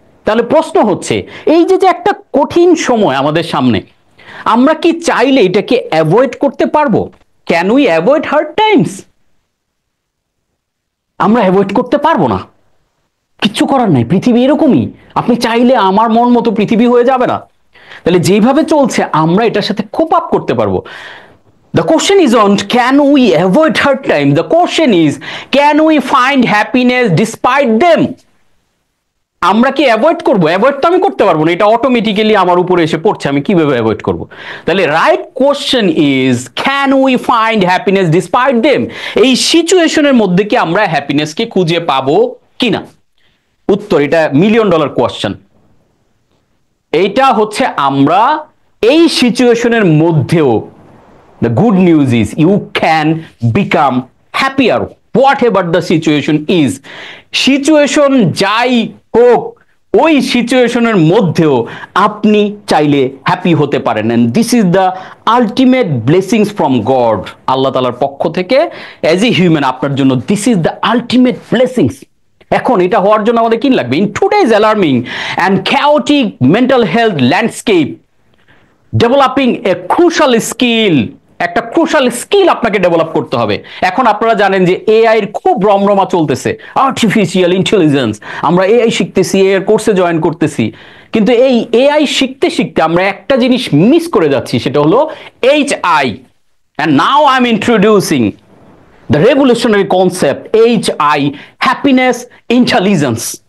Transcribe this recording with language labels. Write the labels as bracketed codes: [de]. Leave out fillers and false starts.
[bn] তাহলে প্রশ্ন হচ্ছে, এই যে একটা কঠিন সময় আমাদের সামনে, আমরা কি চাইলে এটাকে অ্যাভয়েড করতে পারবো? [en] Can we avoid hard times? [bn] আমরা অ্যাভয়েড করতে পারবো না, কিচ্ছু করার নাই, পৃথিবী এরকমই। আপনি চাইলে আমার মন মতো পৃথিবী হয়ে যাবে না। তাহলে যেভাবে চলছে আমরা এটার সাথে কোপ আপ করতে পারবো। [en] The question isn't can we avoid hard time, the question is can we find happiness despite them? [bn] আমরা কি অ্যাভয়েড করবো? অ্যাভয়েড তো আমি করতে পারবো না, এটা অটোমেটিক্যালি আমার উপরে এসে পড়ছে, আমি কিভাবে অ্যাভয়েড করব? [en] তাহলে right question is can we find happiness despite them? [bn] এই সিচুয়েশনের মধ্যে কি আমরা হ্যাপিনেসকে খুঁজে পাবো কিনা? উত্তর, এটা $1,000,000 কোয়েশ্চেন। এইটা হচ্ছে আমরা এই সিচুয়েশনের মধ্যেও, [en] the good news is you can become happier whatever the situation is. [bn] Situation যাই হোক, ওই সিচুয়েশনের মধ্যেও আপনি চাইলে হ্যাপি হতে পারেন। [en] and this is the ultimate blessings from God, [bn] আল্লাহ তাআলার পক্ষ থেকে [en] as a human [bn] আপনার জন্য [en] this is the ultimate blessings। [bn] এখন এটা হওয়ার জন্য আমাদের কি লাগবে? [en] in today's alarming and chaotic mental health landscape, developing a crucial skill, [bn] একটা ক্রুশাল স্কিল আপনাকে ডেভেলপ করতে হবে। এখন আপনারা জানেন যে এআই এর খুব রমরমা চলতেছে, আর্টিফিশিয়াল ইন্টেলিজেন্স, আমরা এআই শিখতেছি, এর কোর্সে জয়েন করতেছি, কিন্তু এই এআই শিখতে শিখতে আমরা একটা জিনিস মিস করে যাচ্ছি, সেটা হলো HI, [en] and now I'm introducing the revolutionary concept HI, happiness intelligence,